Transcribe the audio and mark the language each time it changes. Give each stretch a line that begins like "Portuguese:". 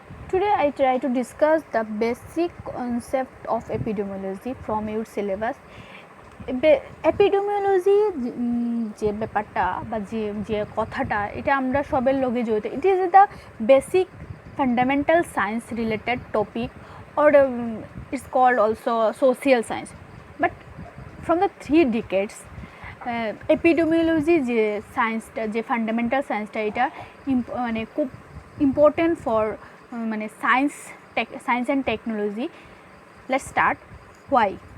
English: Today I try to discuss the basic concept of epidemiology from your syllabus.
Bangla: Epidemiology যে ব্যাপারটা বা যে কথাটা এটা আমরা সবের লগে জড়িত.
English: It is the basic fundamental science related topic, or it's called also social science. But from the 3 decades,
Bangla: epidemiology যে সায়েন্সটা, যে ফান্ডামেন্টাল সায়েন্সটা, এটা মানে খুব
English: Important for মানে science and technology. Let's start. Why?